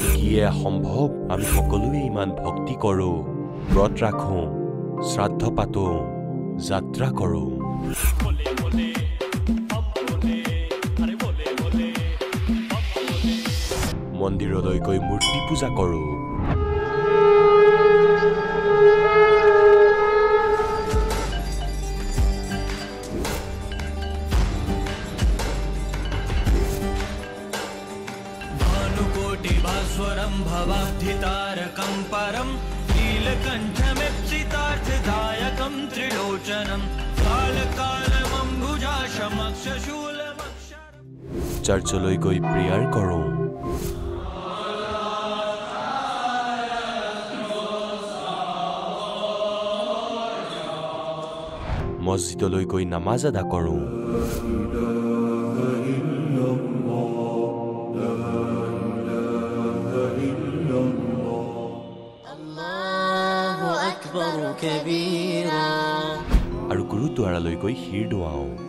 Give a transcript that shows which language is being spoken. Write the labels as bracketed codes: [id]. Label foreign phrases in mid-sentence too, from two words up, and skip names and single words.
[as] কিয়ে সম্ভৱ আমি সকলোৱে ইমান ভক্তি কৰো ব্ৰত ৰাখো শ্ৰাদ্ধ পাতো যাত্ৰা কৰো মন্দিৰলৈ গৈ মূৰ্তি পূজা কৰো [sa] भानुकोटिभास्वरं भवाब्धितारकं परं नीलकण्ठमिप्सितार्थदायकं त्रिलोचनं कालकालमम्बुजाशमक्षशूलमक्षरं [as] চাৰ্চলৈ গৈ প্ৰেয়াৰ কৰো মছজিদলৈ গৈ নামাজ আদা কৰো আৰু গুৰুদ্বাৰালৈ গৈ শিৰ দোৱাও